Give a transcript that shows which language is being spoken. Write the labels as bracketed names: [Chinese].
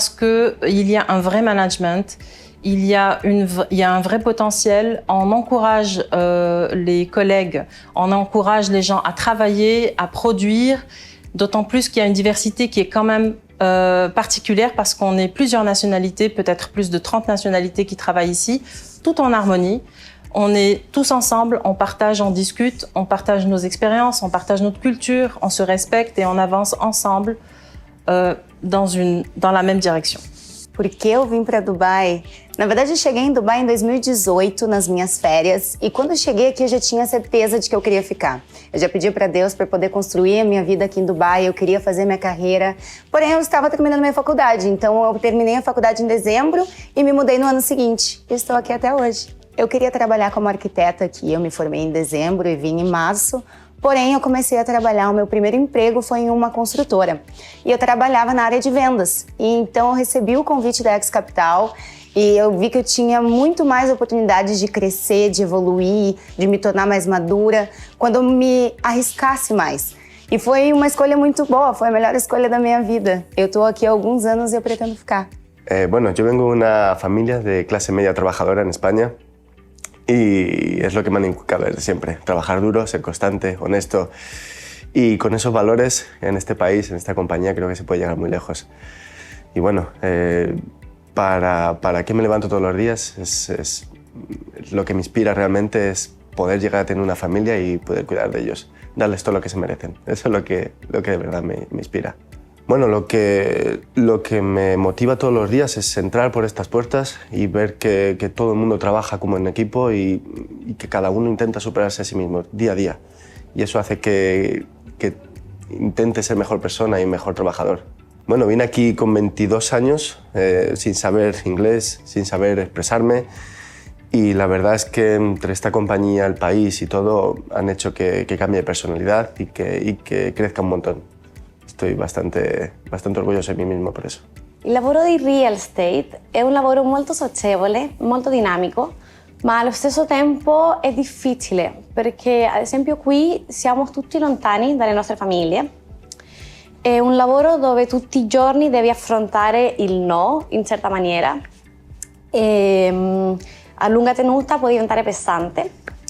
[French] Parce qu'il y a un vrai management, il y a un vrai potentiel, on encourage les collègues, on encourage les gens à travailler, à produire, d'autant plus qu'il y a une diversité qui est quand même particulière parce qu'on est plusieurs nationalités, peut-être plus de 30 nationalités qui travaillent ici, tout en harmonie. On est tous ensemble, on partage, on discute, on partage nos expériences, on partage notre culture, on se respecte et on avance ensemble dans la même direction. [Portuguese] Por que eu vim para Dubai? Na verdade, eu cheguei em Dubai em 2018, nas minhas férias, e quando eu cheguei aqui eu já tinha certeza de que eu queria ficar. Eu já pedi para Deus para poder construir a minha vida aqui em Dubai, eu queria fazer minha carreira, porém eu estava terminando minha faculdade, então eu terminei a faculdade em dezembro e me mudei no ano seguinte. E estou aqui até hoje. Eu queria trabalhar como arquiteta aqui, eu me formei em dezembro e vim em março. Porém, eu comecei a trabalhar, o meu primeiro emprego foi em uma construtora. E eu trabalhava na área de vendas. E então eu recebi o convite da Aix Capital e eu vi que eu tinha muito mais oportunidades de crescer, de evoluir, de me tornar mais madura, quando eu me arriscasse mais. E foi uma escolha muito boa, foi a melhor escolha da minha vida. Eu estou aqui há alguns anos e eu pretendo ficar. [Spanish] Bueno, yo vengo de una familia de clase media trabajadora en España. Y es lo que me han inculcado desde siempre, trabajar duro, ser constante, honesto y con esos valores en este país, en esta compañía creo que se puede llegar muy lejos. Y bueno, para qué me levanto todos los días es lo que me inspira realmente es poder llegar a tener una familia y poder cuidar de ellos, darles todo lo que se merecen. Eso es lo que de verdad me inspira. Bueno, lo que me motiva todos los días es entrar por estas puertas y ver que todo el mundo trabaja como en equipo y que cada uno intenta superarse a sí mismo día a día. Y eso hace que intente ser mejor persona y mejor trabajador. Bueno, vine aquí con 22 años, sin saber inglés, sin saber expresarme. Y la verdad es que entre esta compañía, el país y todo han hecho que cambie de personalidad y que crezca un montón. Estoy bastante [Italian] orgoglioso di [Spanish] me mismo per eso. [Italian] Il lavoro di real estate è un lavoro molto socievole, molto dinamico, ma allo stesso tempo è difficile perché ad esempio qui siamo tutti lontani dalle nostre famiglie. È un lavoro dove tutti i giorni devi affrontare il no in certa maniera e a lunga tenuta può diventare pesante.